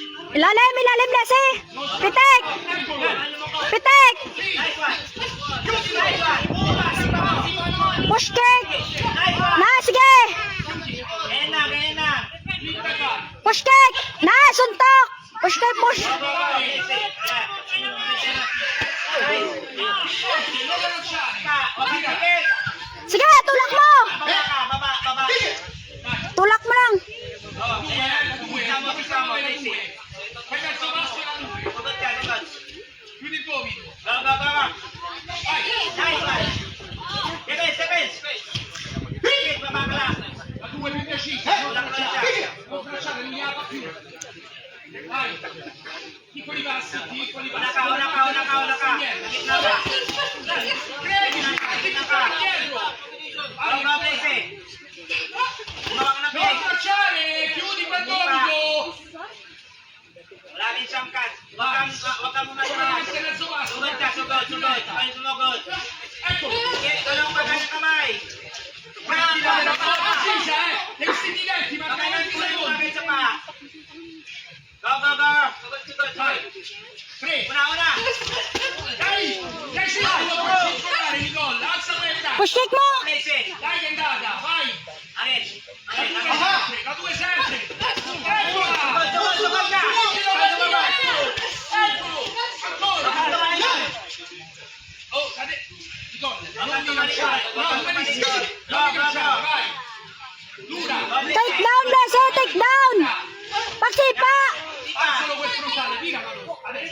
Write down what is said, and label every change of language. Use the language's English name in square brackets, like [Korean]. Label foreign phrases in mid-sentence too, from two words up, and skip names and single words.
[Filipino] Ilalim, ilalim, Blessy. Pitik. Pitik. [English] Nice one. Nice one. Push kick. [Filipino] Na, sige. Ganyan na, ganyan na. [English] Push kick. [Filipino] Na, suntok. [English] Push kick, push. [Filipino] Sige, tulak mo. Tulak mo lang. [Italian] Chiudi il gomito. La 2 più decisa. Non tracciare lineata più. Vai. Piccoli passi, piccoli passi. Non tracciare, chiudi quel gomito. [Filipino] Wala rin siyang cut. Huwag kang umasama. Sugod ka, sugod. Ay, sumugod. [Italian] Ecco. [Filipino] Tulong ka ng kamay. [Italian] Prendi la palla precisa, devi sentire, ma [Filipino] Kamay [Italian] dai [Filipino] ng 20 tulong [Italian] secondi. [Filipino] ka sa pa. Go. Sugod. [Italian] Vai. 3. Una. Dai, 10 secondi per circolare il gol. Alza quella. Push kick mo. Messi. Dai che è andata, vai. [Filipino] Alis. [Italian] La 2 sempre. Eccola. [Filipino] Sugod ka. [Italian] Eccolo. Ancora. Oh, cade. Il gol. Non mi lasciare. No, benissimo. Non mi lasciare, vai. Dura. [English] Take down, Blessy. Take down. [Filipino] Pagsipa. [Italian] Alzalo quel frontale, vira, Manu. Adesso.